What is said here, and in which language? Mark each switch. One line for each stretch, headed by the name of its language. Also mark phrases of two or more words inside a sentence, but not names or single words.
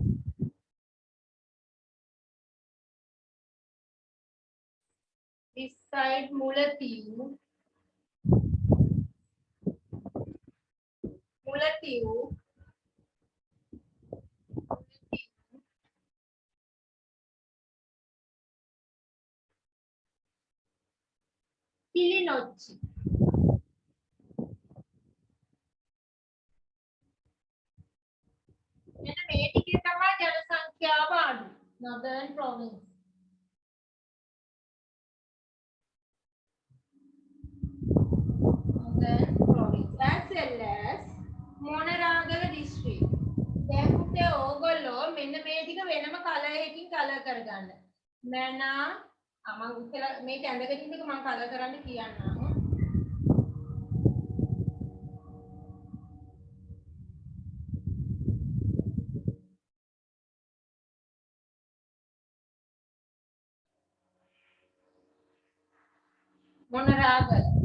English: This side Mullatiu, Mullatiu, Kilinochchi.
Sinhala: මෙන්න මේ ටිකේ තමයි ජනසංඛ්‍යාව අඩු.
English: Northern province. Northern province as well as Monaragala district.
Sinhala: දැන් පුතේ ඕගොල්ලෝ මෙන්න මේ ටික වෙනම කලර් එකකින් කලර් කරගන්න. මම උත්තර මේ කැඳක තියෙන එක මම කලර් කරන්න කියන්නම්. Monaragala.